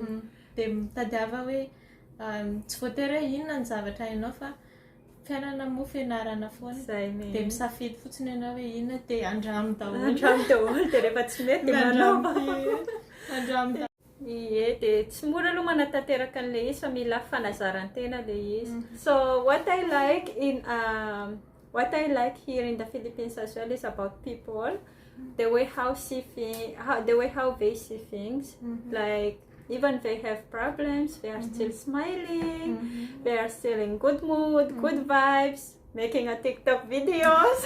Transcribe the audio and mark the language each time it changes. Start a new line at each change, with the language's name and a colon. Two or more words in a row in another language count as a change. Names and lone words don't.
Malagasy: Dia mitadiava hoe tsy voatery hoe inona ny zavatra hainao fa fiainana moa fianarana foana. Dia misafidy fotsiny ianao hoe inona dia andramo daholo. Andramo daholo dia rehefa tsy mety dia manao. Andramo daholo. Ie, dia tsy mora aloha manatanteraka an'ilay izy fa mila fanazarantena ilay izy.
English: So what I like here in the Philippines as well is about people, the way how they see things, like even they have problems, they are still smiling, they are still in good mood, good vibes, making a TikTok videos.